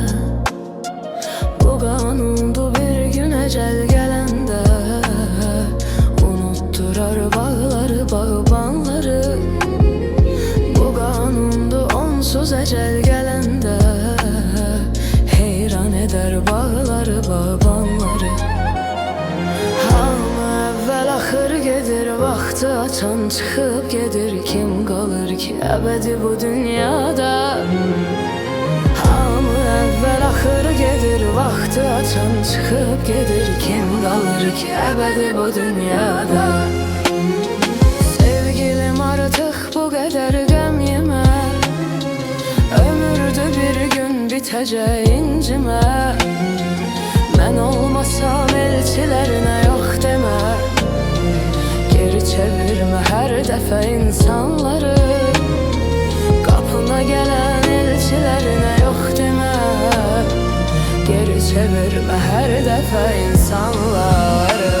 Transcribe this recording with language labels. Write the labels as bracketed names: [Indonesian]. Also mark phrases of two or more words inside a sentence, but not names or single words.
[Turkish] Bu kanundu bir gün ecel gelende. Unutturar bağları bağbanları. Bu kanundu onsuz ecel gelende. Heyran eder bağları bağbanları. [Azerbaijani] Hamı evvel axır gedir, vaxtı açan çıxıb gedir. Kim qalır ki əbədi bu dünyada? Hamı evvel axır gedir, vaxtı açan çıxıb gedir. Kim qalır ki əbədi bu dünyada? Sevgilim artıq bu qədər qəm yemə. Ömürdü bir gün bitəcək incimə. Mən olmasam [Turkish] elçilərine yok deme. Geri çevirme her defa insanları. Kapına gelen elçilerine yok deme. Geri çevirme her defa insanları.